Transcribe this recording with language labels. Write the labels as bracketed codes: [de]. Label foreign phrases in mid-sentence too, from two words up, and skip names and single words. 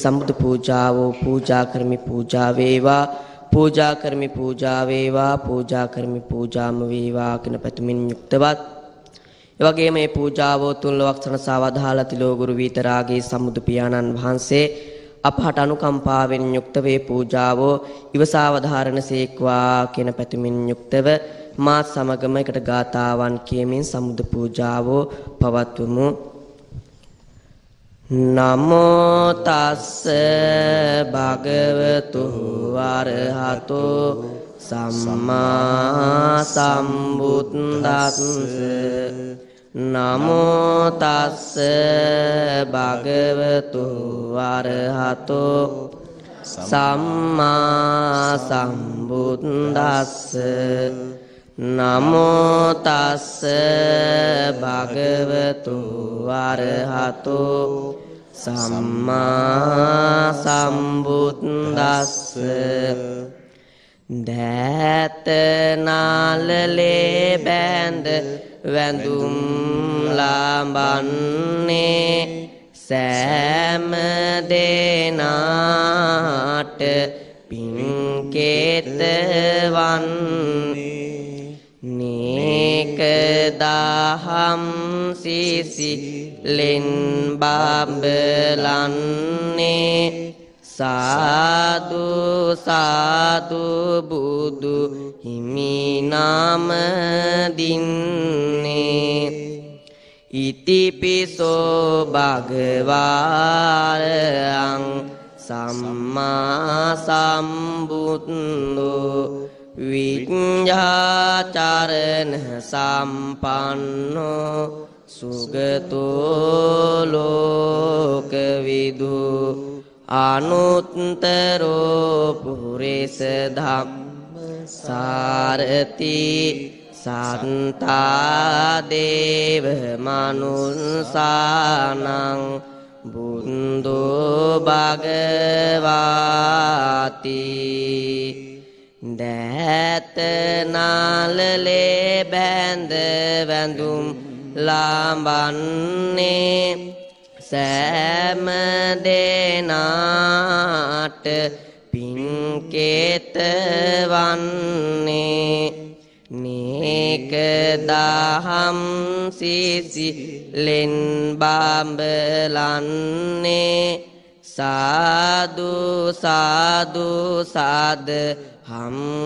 [si] සම්බුදු පූජාව පූජා කරමි පූජා වේවා පූජා කරමි පූජා වේවා පූජා කරමි පූජාම වේවා කියන පැතුමින් යුක්තවත් ඒ වගේම මේ පූජාව තුන් ලවක්ෂණ සාවධාල තිලෝගුරු විතරාගේ සම්බුදු පියාණන් වහන්සේ අපහට අනුකම්පාවෙන් යුක්ත වේ පූජාව ඉවසාවධාරණ සේක්වා කියන පැතුමින් යුක්තව මාත් සමගම එකට ගාතාවන් කියමින් සම්බුදු පූජාව පවත්වමු. [pi] නමෝ තස්ස භගවතු වරහතෝ සම්මා සම්බුද්දස්ස නමෝ තස්ස භගවතු වරහතෝ සම්මා සම්බුද්දස්ස නමෝ තස්ස භගවතු වරහතෝ සම්මා සම්බුද්දස්ස [si] දෑත නාලලේ බැඳ වැඳුම් ලබන්නේ සෑම දෙනාට පින්කෙතවන්නේ නේක දහම් සිසිලෙන් බබලන්නේ සාදු සාදු බුදු හිමි නාම [pi] දින්නේ ඉතිපිසෝ භගවාරං සම්මා සම්බුද්දෝ විඤ්ඤාචරණ සම්පන්නෝ සුගතෝ ලෝකවිදු අනුත්තරෝ පුරිස ධම්ම සාරති සත්තා දේව මනුස්සානං බුද්ධෝ භගවාති [si] දෑත නාලලේ බැඳ වැඳුම් ලාඹන්නේ සෑම දෙනාට පින්කේත වන්නේ නේක දහම් සිසිලෙන් බඹලන්නේ සාදු සාදු සාද හම්